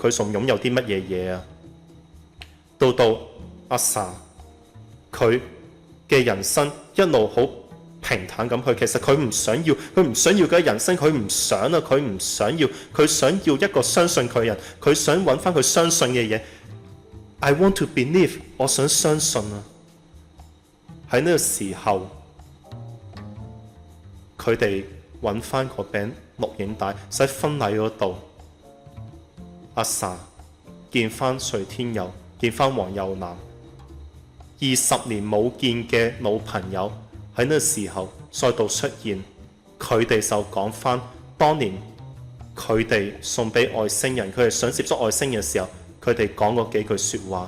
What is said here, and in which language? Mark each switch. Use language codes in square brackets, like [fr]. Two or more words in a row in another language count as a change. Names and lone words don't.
[yue] 佢仲擁有啲乜嘢嘢啊？到阿 Sa， 佢嘅人生一路好平坦咁去。其實佢唔想要嘅人生，佢唔想啊，佢唔想要，佢想要一個相信佢嘅人，佢想揾翻佢相信嘅嘢。 [en] I want to believe， [yue] 我想相信啊。喺呢個時候，佢哋揾翻個餅錄影帶，喺婚禮嗰度，阿 Sa 見翻徐天佑，見翻黃又南，20年冇見嘅老朋友喺呢個時候再度出現，佢哋就講翻當年佢哋送俾外星人，佢哋想接觸外星人嘅時候，佢哋講過幾句説話。